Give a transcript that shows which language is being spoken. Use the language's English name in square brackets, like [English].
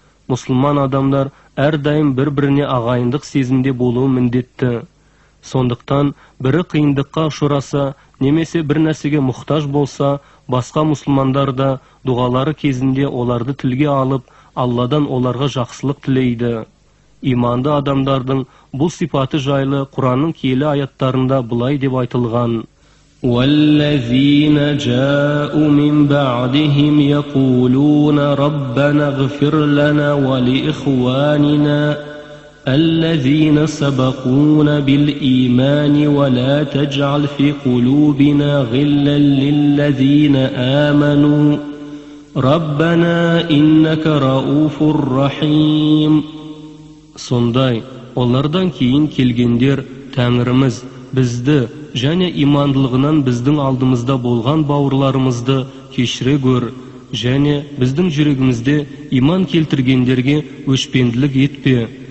[Kazakh] Мұсылман адамдар әрдайым бір-біріне ағайындық сезімде болуы міндетті. Сондықтан бірі қиындыққа ұшыраса, немесе бір нәрсеге мұқтаж болса, басқа мұсылмандар да дұғалары кезінде оларды тілге алып, Алладан оларға жақсылық тілейді. Иманды адамдардың бұл сипаты жайлы Құранның киелі аяттарында бұлай деп айтылған: [Arabic] وَالَّذِينَ جَاءُوا مِنْ بَعْدِهِمْ يَقُولُونَ رَبَّنَا اغْفِرْ لَنَا وَلِإِخْوَانِنَا الَّذِينَ سَبَقُونَا بِالْإِيمَانِ وَلَا تَجْعَلْ فِي قُلُوبِنَا غِلًّا لِلَّذِينَ آمَنُوا رَبَّنَا إِنَّكَ رَؤُوفٌ رَحِيمٌ. [Kazakh] Сондай, олардан кейін келгендер: Тәңіріміз, бізді және имандылығынан біздің алдымызда болған бауырларымызды кешіре көр, және біздің жүрегімізде иман келтіргендерге өшпенділік етпе.